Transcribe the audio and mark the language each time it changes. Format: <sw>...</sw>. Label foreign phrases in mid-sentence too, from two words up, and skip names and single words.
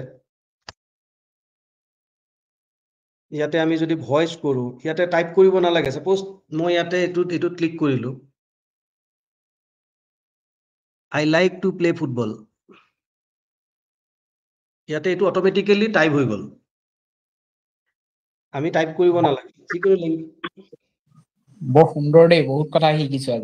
<as>ইয়াতে আমি যদি ভয়েস কৰো ইয়াতে টাইপ কৰিব নালাগে সাপোজ মই ইয়াতে এটো ক্লিক কৰিলো</as> <en>I like to play football</en> <as>ইয়াতে এটো অটোমেটিক্যালি টাইপ হৈ গল আমি টাইপ কৰিব নালাগে যিকোনো লিংক বহুত সুন্দৰ দেই বহুত কথা শিকিছো আজি</as>